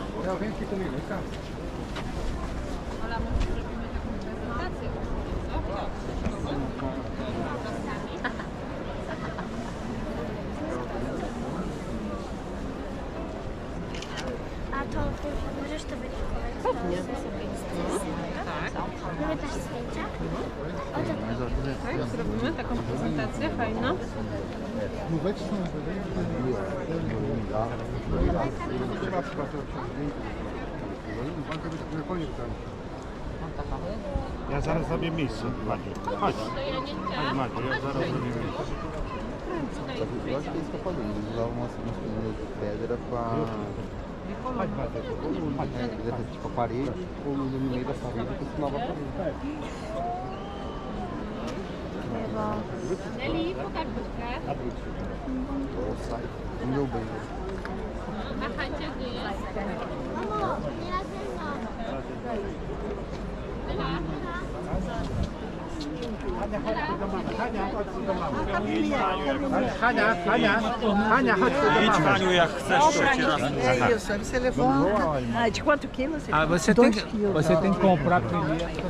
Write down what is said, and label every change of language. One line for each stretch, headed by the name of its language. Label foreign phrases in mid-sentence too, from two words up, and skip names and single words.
Polish: A to możesz to weryfikować? Pewnie. Tak. Mogę też zdjęcia? Tak, zrobimy taką prezentację fajną. Ja zaraz zrobię miejsce, Madziu. Chodź. Chodź, Madziu, ja zaraz zrobię miejsce.
Portuguese: Eu acho que é isso que eu falei, eles usavam umas pedra pra. Tipo a parede, no meio da parede, que costumava fazer.
Polish: Nelly, pokaż buźkę.
Portuguese: Ou sai, no meu bem.
Polish: Machajcie, gdzie jest. Mamo, nie razem Hania, chodź tu do Idź, mamy. Haniu, jak chcesz trzeci raz.
Portuguese: É isso, aí você levou. Ah, de quanto quilo? Ah, você tem que comprar primeiro.